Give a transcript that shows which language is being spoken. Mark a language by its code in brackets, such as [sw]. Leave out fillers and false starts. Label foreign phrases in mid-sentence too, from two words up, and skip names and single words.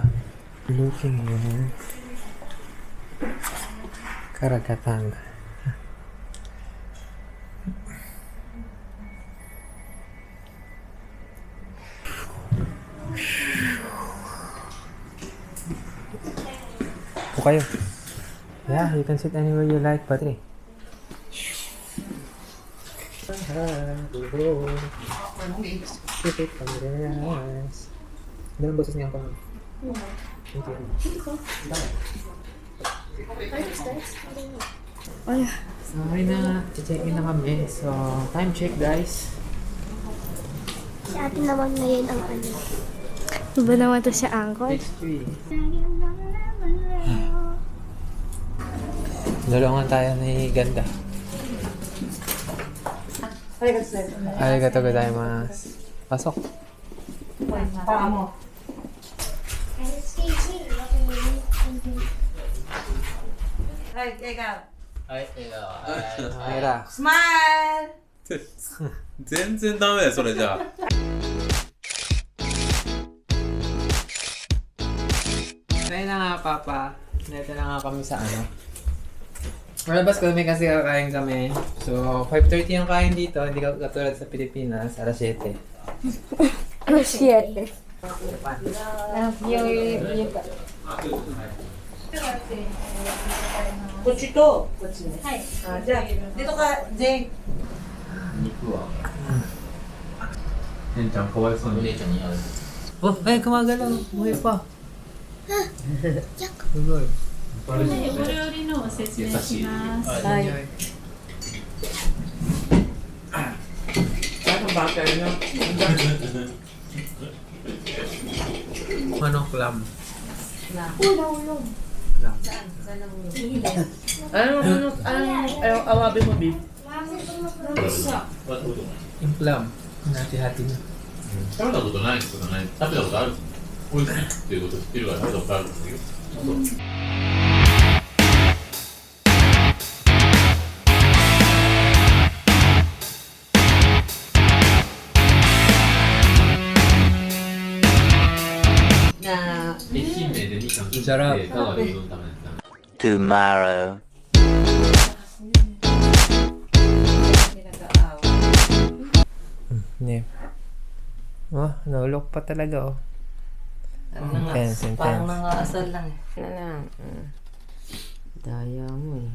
[tl] Overlooking yung... karagatan. Upo kayo. [en] Yeah, you can sit anywhere you like, [tl] Patri. Dalam boses niya ako. Okay na, check-in na kami. [en] So, time check guys. [tl] Si ate naman ngayon ang ano. Iba naman to siya, Angkol. 6:03. Dalawang tayo ni Ganda. [ja] ありがとうございます. [tl] Pasok. Ay, ikaw. Mayra. [en] Smile! [ja] 全然ダメだよそれじゃあ [tl] Kaya na nga, Papa. Neto na nga kami sa ano. Malabas kami kasi kakain kami. So, 5:30 yung kain dito. Hindi ka katulad sa Pilipinas. Alas 7. Ano siya? Kuchito. Hi. Diyan. Dito ka, Jeng. [ja] ケンちゃんかわいそうに姉ちゃんに会う [tl] Oh, ay, kumagalaw. Buhay pa. Tuloy. [ja] お料理のを説明します。 [tl] Enjoy. Manok clam. Ano, awabi mo, babe? Yung clam. Hati-hati na. [ja] 食べたことないってことはない食べたことある美味しいっていうこと知ってるから食べたことあるんですよ [tl] Na, [ja] 愛媛でみかん切って [tl] Sarap. [ja] 香川でうどん食べてた [en] Tomorrow. [tl] Ne. Oh, naulok pa talaga oh. Intense, parang intense. nangasal lang eh. Ano lang. Daya mo eh.